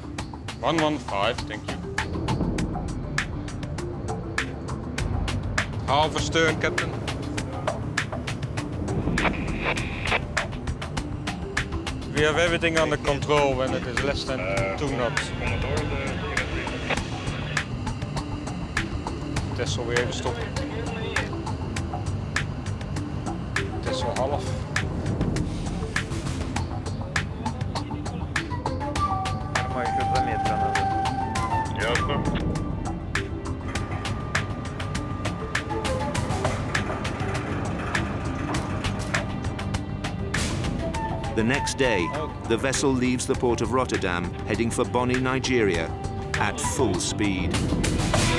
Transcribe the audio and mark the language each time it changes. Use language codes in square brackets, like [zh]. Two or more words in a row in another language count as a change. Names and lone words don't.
[en] 115, thank you. Half astern, Captain. We have everything under control when it is less than 2 knots. [nl] Tessel weer even stoppen. Tessel half. [ru] Maar еще 2 метра надо. Ясно. [en] The next day, the vessel leaves the port of Rotterdam, heading for Bonny, Nigeria, at full speed.